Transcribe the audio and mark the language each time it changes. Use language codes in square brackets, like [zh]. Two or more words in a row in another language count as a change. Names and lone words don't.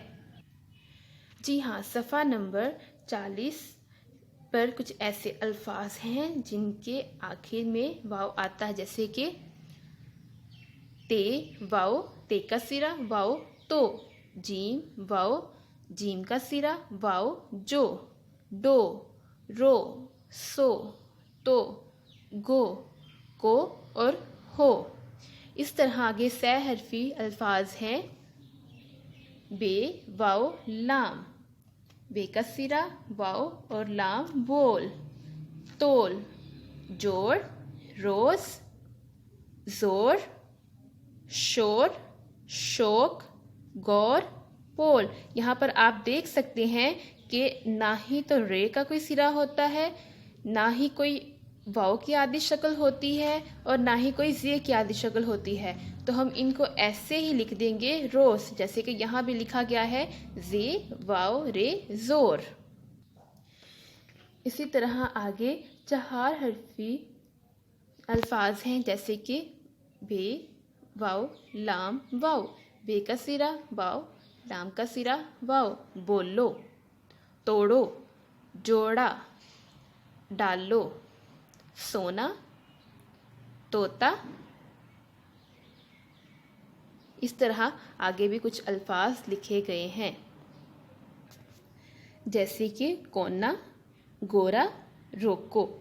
[hi] जी हाँ, सफ़ा नंबर 40 पर कुछ ऐसे अल्फाज हैं जिनके आखिर में वाव आता है, जैसे कि ते वाव, ते का सिरा वाव तो, जीम वाव, जीम का सिरा वाव जो, डो, रो, सो, तो, गो, को और हो। इस तरह आगे सहरफी अल्फाज हैं बे वाव लाम, बे का सिरा वाव और लाम बोल, तोल, जोड़, रोज, जोर, शोर, शोक, गौर, पोल। यहाँ पर आप देख सकते हैं कि ना ही तो रे का कोई सिरा होता है, ना ही कोई वाव की आदि शक्ल होती है और ना ही कोई जे की आदि शक्ल होती है। तो हम इनको ऐसे ही लिख देंगे रोज, जैसे कि यहाँ भी लिखा गया है जे वाव रे जोर। इसी तरह आगे 4 हरफी अल्फाज हैं, जैसे कि बे वाव लाम वाव, बे का सिरा वाव, लाम का सिरा वाव, बोलो, तोड़ो, जोड़ा, डालो, सोना, तोता। इस तरह आगे भी कुछ अल्फाज लिखे गए हैं, जैसे कि कोना, गोरा, रोको।